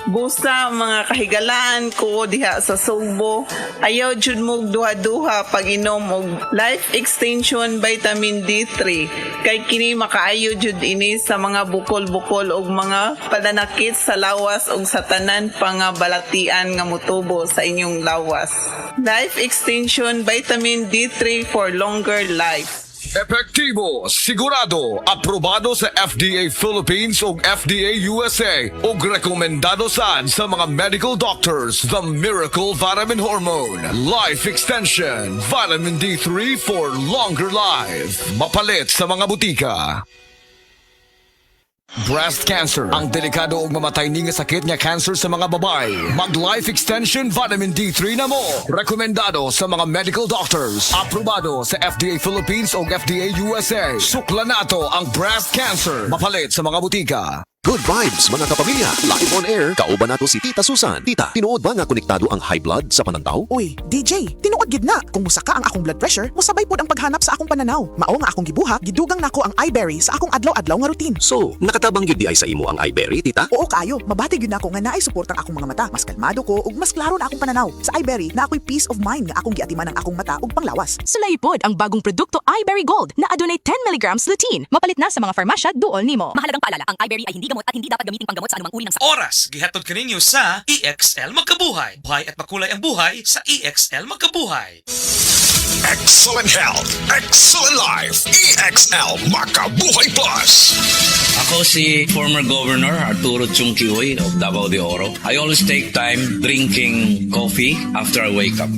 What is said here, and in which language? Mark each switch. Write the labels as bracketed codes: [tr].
[ceb] Busa mga kahigalaan ko diha sa Sugbo, ayaw jud mo duha-duha pag inom og Life Extension Vitamin D3 kay kini makaayo jud ini sa mga bukol-bukol og mga padanakit sa lawas og sa tanan pa nga balatian nga motubo sa inyong lawas. [en] Life Extension Vitamin D3 for longer life. [ceb] Epektibo, sigurado, aprobado sa FDA Philippines ug FDA USA ug rekomendado sad sa mga medical doctors. [en] The Miracle Vitamin Hormone, Life Extension, Vitamin D3 for longer life. [ceb] Mapalit sa mga butika. Breast cancer, ang delikado ug mamatay ni nga sakit nga cancer sa mga babae. Mag Life Extension Vitamin D3 na mo. Rekomendado sa mga medical doctors. Aprobado sa FDA Philippines ug FDA USA. Sukla nato ang breast cancer. Mapalit sa mga butika. [en] Good vibes [ceb] mga kapamilya. Live on air, kauban nato si Tita Susan. Tita, tinuod ba nga konektado ang high blood sa panantaw? Uy, DJ, tinuod gid na. Kung musaka ang akong blood pressure, musabay pod ang paghanap sa akong pananaw. Mao nga akong gibuhat, gidugang nako ang iBerry sa akong adlaw-adlaw nga routine. So, nakatabang gyud di ay sa imo ang iBerry, Tita? Oo kayo, mabati gyud nako nga naay suportang akong mga mata. Mas kalmado ko ug mas klaro na akong pananaw. Sa iBerry na ako'y peace of mind nga akong giatiman ang akong mata ug panglawas. Sulay pod ang bagong produkto iBerry Gold na adunay 10 mg lutein. Mapalit na sa mga farmasya duol nimo. [tl] Mahalagang paalala, ang iBerry ay hindi gamot at hindi dapat gamiting panggamot sa anumang uri ng sakit. [ceb] Oras, gihatod kaninyo sa EXL Magkabuhay. [tl] Buhay at makulay ang buhay sa EXL Magkabuhay. [en] Excellent health, excellent life. EXL Makabuhay Plus. [ceb] Ako si former Governor Arturo Chungkihoy of Davao de Oro. [en] I always take time drinking coffee after I wake up.